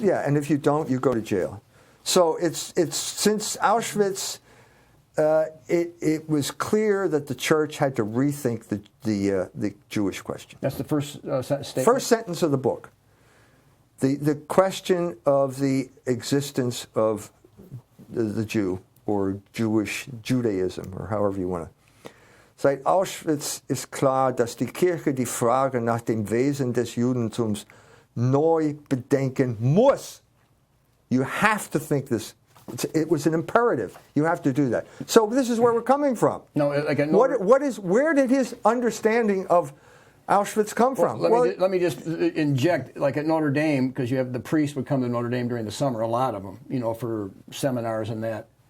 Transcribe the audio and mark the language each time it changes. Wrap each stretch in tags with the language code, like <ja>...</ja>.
<en>Yeah, and if you don't, you go to jail. So it's since Auschwitz, it was clear that the church had to rethink the Jewish question. That's the first statement. First sentence of the book. The question of the existence of the Jew, or Judaism, or however you want to</en> <de>Seit Auschwitz ist klar, dass die Kirche die Frage nach dem Wesen des Judentums neu bedenken muss.</de> <en>You have to think this. It was an imperative. You have to do that. So this is where we're coming from. No, again, where did his understanding of Auschwitz come from? Let me just inject, like at Notre Dame, because you have the priests would come to Notre Dame during the summer, a lot of them, for seminars and that.</en>